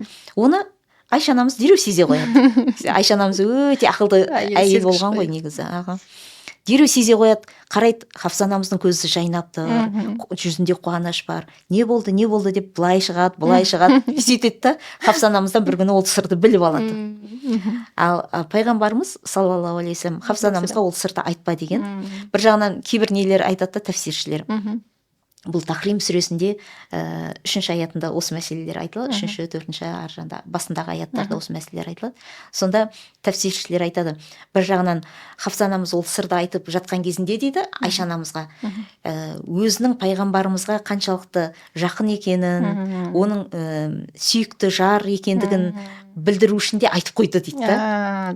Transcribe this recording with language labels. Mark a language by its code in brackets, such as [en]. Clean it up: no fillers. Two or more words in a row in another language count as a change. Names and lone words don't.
[kk] Оны Айша анамыз дереу сезе қояды. Айша анамыз өте ақылды әйел болған ғой негізі. Дереу сезе қояды, қарайды, Хафса анамыздың көзі жайнапты, жүзінде қуаныш бар. Не болды деп былай шығады, былай шығады. Сөйтеді да, Хафса анамыздан бір күні ол сырды біліп алады. Ал пайғамбарымыз [ar] صلى الله عليه وسلم [kk] Хафса анамызға ол сырды айтпа деген. Бір жағынан кейбір нелер айтады да, тәфсиршілер. Бұл Тахрим сүресінде 3-ші аятында осы мәселелер айтылады, 3-ші, 4-ші аржанда басындағы аяттарда осы мәселелер айтылады. Сонда тәфсиршілер айтады, бір жағынан Хафса анамыз ол сырды айтып жатқан кезінде дейді Айша анамызға өзінің пайғамбарымызға қаншалықты жақын екенін, оның сүйікті жар екендігін білдіру үшін де айтып қойды дейді да.